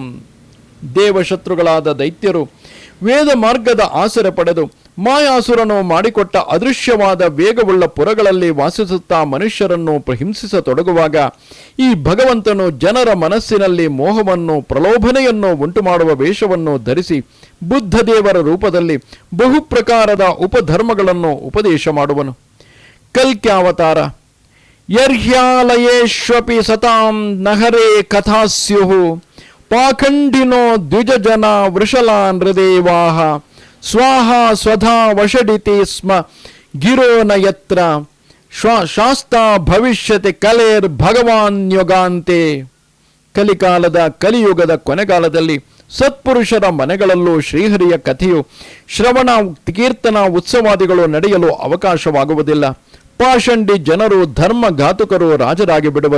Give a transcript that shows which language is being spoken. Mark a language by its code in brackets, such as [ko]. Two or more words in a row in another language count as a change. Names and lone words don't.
[kn] ದೇವಶತ್ರುಗಳಾದ ದೈತ್ಯರು ವೇದ ಮಾರ್ಗದ ಆಸರೆ ಪಡೆದು ಮಾಯಾಸುರನು ಮಾಡಿಕೊಟ್ಟ ಅದೃಶ್ಯವಾದ ವೇಗವುಳ್ಳ ಪುರಗಳಲ್ಲಿ ವಾಸಿಸುತ್ತಾ ಮನುಷ್ಯರನ್ನು ಹಿಂಸಿಸತೊಡಗುವಾಗ ಈ ಭಗವಂತನು ಜನರ ಮನಸ್ಸಿನಲ್ಲಿ ಮೋಹವನ್ನು ಪ್ರಲೋಭನೆಯನ್ನು ಉಂಟುಮಾಡುವ ವೇಷವನ್ನು ಧರಿಸಿ ಬುದ್ಧದೇವರ ರೂಪದಲ್ಲಿ ಬಹುಪ್ರಕಾರದ ಉಪಧರ್ಮಗಳನ್ನು ಉಪದೇಶ ಮಾಡುವನು. [sa] ಕಲ್ಕ್ಯಾವತಾರ. ಯರ್ಹ್ಯಾಲಯೇಶ್ವಪಿ ಸತಾಂ ನಹರೇ ಕಥಾಸ್ಯುಃ ಪಾಖಂಡಿನೋ ದ್ವಿಜಜನ ವೃಷಲಾ ನೃದೇವಾಃ ಸ್ವಾಹ ಸ್ವಧಾ ವಷಡಿತಿ ಸ್ಮ ಗಿರೋ ನ ಯತ್ರ ಶಾಸ್ತಾ ಭವಿಷ್ಯತಿ ಕಲೇರ್ ಭಗವಾನ್ ಯುಗಾಂತೆ. [kn] ಕಲಿಕಾಲದ ಕಲಿಯುಗದ ಕೊನೆಗಾಲದಲ್ಲಿ ಸತ್ಪುರುಷರ ಮನೆಗಳಲ್ಲೂ ಶ್ರೀಹರಿಯ ಕಥೆಯು ಶ್ರವಣ, ಕೀರ್ತನ, ಉತ್ಸವಾದಿಗಳು ನಡೆಯಲು ಅವಕಾಶವಾಗುವುದಿಲ್ಲ. ಪಾಷಂಡಿ ಜನರು ಧರ್ಮಘಾತುಕರು ರಾಜರಾಗಿ ಬಿಡುವರು.